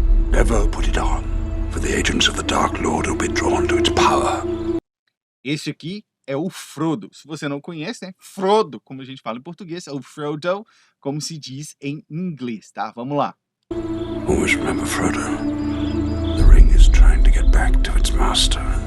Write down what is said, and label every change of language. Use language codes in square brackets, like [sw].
[en] Never put it on, for the agents of the Dark Lord will be drawn to its power. [pt] Esse aqui é o Frodo. Se você não conhece, né? Frodo, como a gente fala em português, é o Frodo, como se diz em inglês, tá? Vamos lá. [en] Always remember, Frodo. The ring is trying to get back to its master.